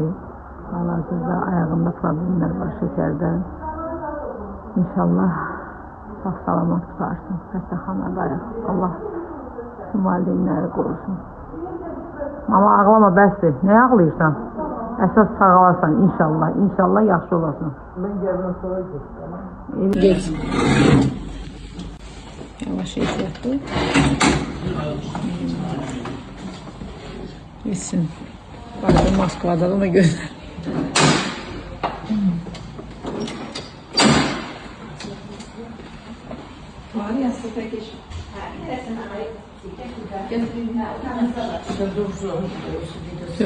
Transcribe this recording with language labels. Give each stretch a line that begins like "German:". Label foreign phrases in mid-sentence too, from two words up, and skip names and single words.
Azerbaijani: Hal-hazırda ayağında problemlər var, şəkərdən. İnşallah sağ-salamat tutarsın. Xəstəxanada ayaq. Allah bütün valideynləri qorusun. Ama ağlama bəsdir. Nə ağlayırsan? Əsas sağalasan inşallah. İnşallah yaxşı olasın.
Turkish: Ben gelmem sonra geçtim.
Azerbaijani: Geç. Yavaş ehtiyatlı.
Turkish: Gitsin. Bazen Moskva'da da gönder. Yok.